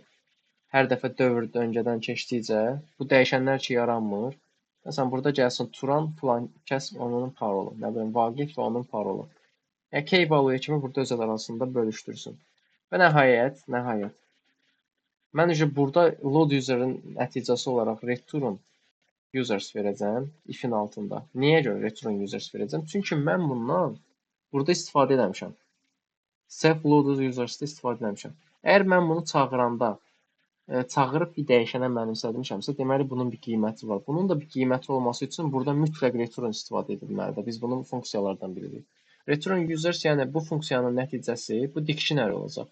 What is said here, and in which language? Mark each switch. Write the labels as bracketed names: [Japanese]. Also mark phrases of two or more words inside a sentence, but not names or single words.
[Azerbaijani] Hər dəfə dövr döngədən keçdikcə bu dəyişənlər ki yaranmır. Məsələn, burada gəlsin Turan filan kəs onun parolu. Nə bilim, Vaqif və onun parolu. Yəni [English] key value [Azerbaijani] kimi burada öz arasında bölüşdürsün. Və nəhayət, mən burada [English] load user- [Azerbaijani] ın nəticəsi olaraq [English] return users [Azerbaijani] verəcəm if-in altında. Niyə görə [English] return users [Azerbaijani] verəcəm? Çünki mən bundan burada istifadə eləmişəm. [English] Self loaded users- [Azerbaijani] da istifadə eləmişəm. Əgər mən bunu çağıranda çağırıb bir dəyişənə mənimsədirmişəmsə, deməli bunun bir qiyməti var. Bunun da bir qiyməti olması üçün burada mütləq return istifadə edilməlidir. Biz bunun funksiyalardan biridir. [English] Return users, [Azerbaijani] yəni bu funksiyanın nəticəsi bu dictionary olacaq.